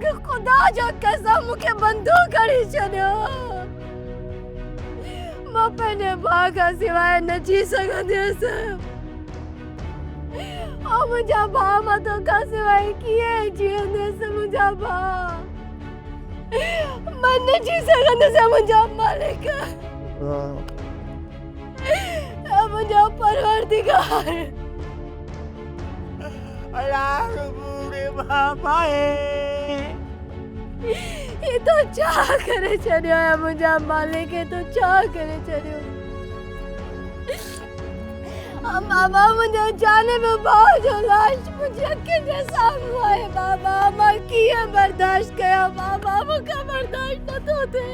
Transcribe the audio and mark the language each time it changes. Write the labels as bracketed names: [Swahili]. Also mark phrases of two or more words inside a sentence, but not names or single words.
[Sindhi] खुदा जो कसम मूंखे बंदूक खणी छॾियो मां पंहिंजे भाउ खां सवाइ न जी सघंदसि ऐं मुंहिंजा भाउ मां तोखां सवाइ कीअं जीअंदसि मुंहिंजा भाउ मां न जी सघंदसि मुंहिंजा मालिक मुंहिंजो परवरदिगार अल्लाह बूढ़े बाबा ये तो छा करे छॾियो आहे मुंहिंजा मालिक तो छा करे छॾियो बाबा मुंहिंजो जानिब भाउ जो लाश मुंहिंजी अखियुनि जे साम्हूं आहे बाबा मां कीअं बर्दाश्त कयां बाबा मूंखां बर्दाश्त नथो थिए